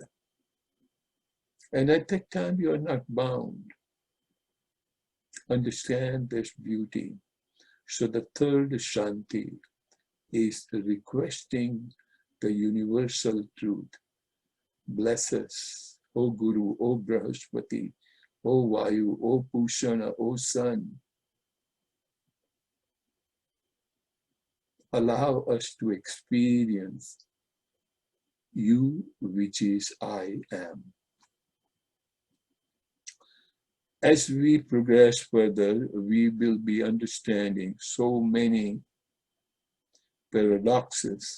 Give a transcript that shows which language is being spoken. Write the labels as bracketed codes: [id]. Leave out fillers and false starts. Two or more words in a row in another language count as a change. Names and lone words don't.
[en] And at that time, you are not bound. Understand this beauty. So the third Shanti is requesting the universal truth. Bless us, O Guru, O Brahaspati, O Vayu, O Pushana, O Sun. Allow us to experience you, which is I am. As we progress further, we will be understanding so many paradoxes.